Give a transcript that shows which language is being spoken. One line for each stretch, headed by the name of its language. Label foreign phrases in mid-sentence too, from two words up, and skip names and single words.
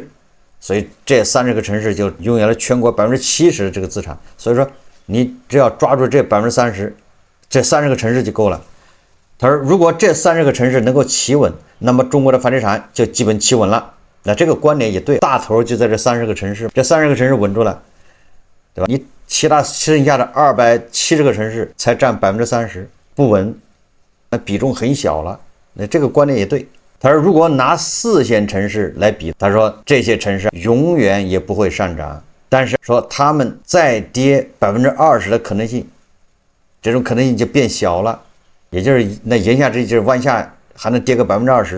Chinese: 所以這30個城市就擁有了全國70%的這個資產，所以說你只要抓住這30%，這30個城市就夠了。他說，如果這30個城市能夠企穩，那麼中國的房地產就基本企穩了。那這個觀點也對，大頭就在這30個城市，這30個城市穩住了，對吧？你其他剩下的270個城市才佔30%，不穩，那比重很小了。那這個觀點也對。他說，如果拿4線城市來比，他說這些城市永遠也不會上漲，但是說他們再跌20%的可能性，這種可能性就變小了，也就是那言下之意就是往下還能跌個20%。